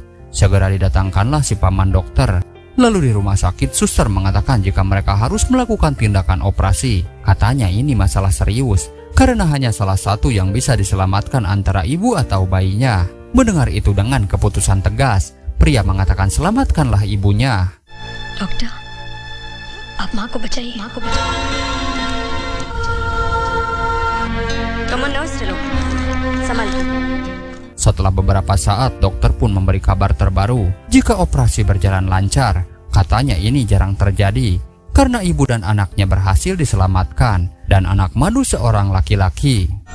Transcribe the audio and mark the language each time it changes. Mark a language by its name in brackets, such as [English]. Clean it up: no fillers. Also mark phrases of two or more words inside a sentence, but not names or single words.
[Indonesian] Segera didatangkanlah si paman dokter. Lalu di rumah sakit suster mengatakan jika mereka harus melakukan tindakan operasi. Katanya ini masalah serius, karena hanya salah satu yang bisa diselamatkan antara ibu atau bayinya. Mendengar itu dengan keputusan tegas, pria mengatakan selamatkanlah ibunya. Dokter, [Hindi] आप माँ को बचाइए, माँ को बचाइए. [Indonesian] Kamu nurse dulu, sama. Setelah beberapa saat, dokter pun memberi kabar terbaru jika operasi berjalan lancar. Katanya ini jarang terjadi karena ibu dan anaknya berhasil diselamatkan dan anak Madu seorang laki-laki.